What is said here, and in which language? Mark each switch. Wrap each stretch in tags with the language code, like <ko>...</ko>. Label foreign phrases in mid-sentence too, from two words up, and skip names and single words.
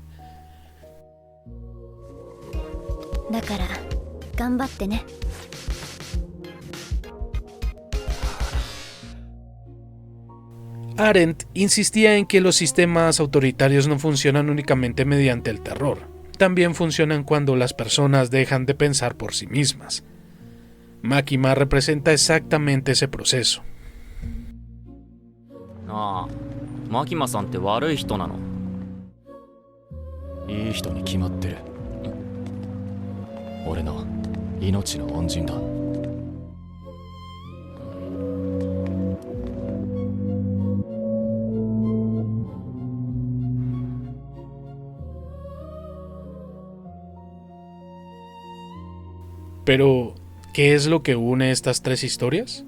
<es>Arendt insistía en que los sistemas autoritarios no funcionan únicamente mediante el terror, también funcionan cuando las personas dejan de pensar por sí mismas. Makima representa exactamente ese proceso.</es> <ja>Makima-sanって悪い人なの？いい人に決まってる。俺の命の恩人だ。</ja> <es>Pero, ¿qué es lo que une estas tres historias?</es>